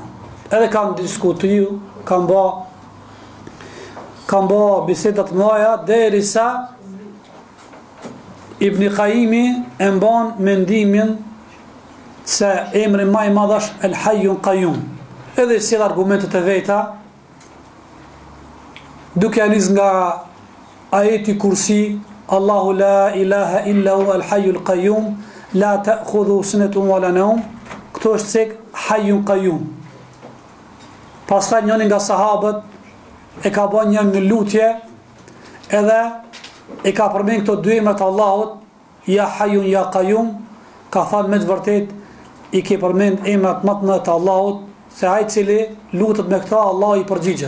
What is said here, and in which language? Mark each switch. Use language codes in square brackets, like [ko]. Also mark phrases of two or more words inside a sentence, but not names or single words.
[sq] Edhe kanë diskutuar, kanë bë biseda të mëdha derisa Ibn Qayyimi e mban mendimin se emri më i madh është [ar] الحي القيوم. [sq] Edhe si argumentet e veta, duke nis nga ajeti Kursi, [ar] الله لا إله إلا هو الحي القيوم لا تأخذه سنة ولا نوم. [sq] Këto është cek [ar] حي قيوم. [sq] Pastaj njëri nga sahabët e ka bën një lutje, edhe e ka përmend këto dy emra të Allahut, [ar] يا حي يا قيوم, [sq] ka thënë me të vërtet i ke përmend emrat më të mëdha të Allahut, se ai i cili lutet me këta Allah i përgjigjet.